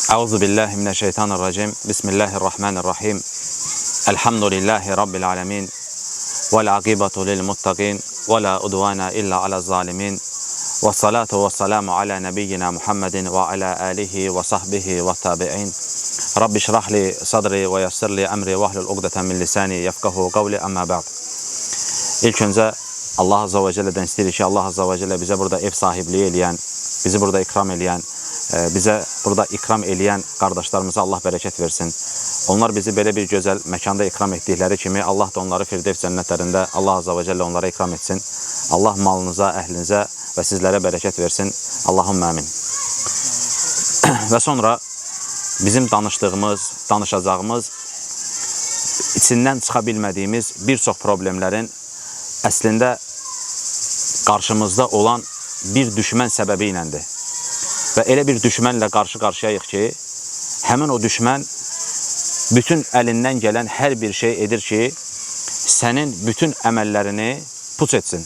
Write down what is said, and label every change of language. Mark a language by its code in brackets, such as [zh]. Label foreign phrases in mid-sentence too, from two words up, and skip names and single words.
[ar] أعوذ بالله من الشيطان الرجيم. بسم الله الرحمن الرحيم. الحمد لله رب العالمين. والعاقبة للمتقين ولا عدوان إلا على الظالمين. والصلاة والسلام على نبينا محمد وعلى آله وصحبه والتابعين. رب اشرح لي صدري ويسر لي أمري واحلل عقدة من لساني يفقهوا قولي أما بعد. [az] İlk önce [ar] الله عز وجل [az] isteyirik ki [ar] الله عز وجل [az] bize burada ev sahibliği eleyen, bizi burada ikram eleyen, bize burada ikram eleyen kardeşlerimize Allah bereket versin. [tr] Onlar bizi böyle bir güzel mekanda ikram ettikleri kimi Allah da onları Firdevs cennetlerinde [ar] الله عز وجل [tr] onlara ikram etsin. Allah malınıza, ehlinize ve sizlere bereket versin. [ar] اللهم آمين. [tr] Ve sonra bizim danışacağımız, içinden çıkabilmediğimiz birçok problemlerin [az] əslində qarşımızda olan bir düşmən səbəbi iləndir. Və elə bir düşmənlə qarşı-qarşıyayıq ki, həmin o düşmən bütün əlindən gələn hər bir şey edir ki, sənin bütün əməllərini puç etsin.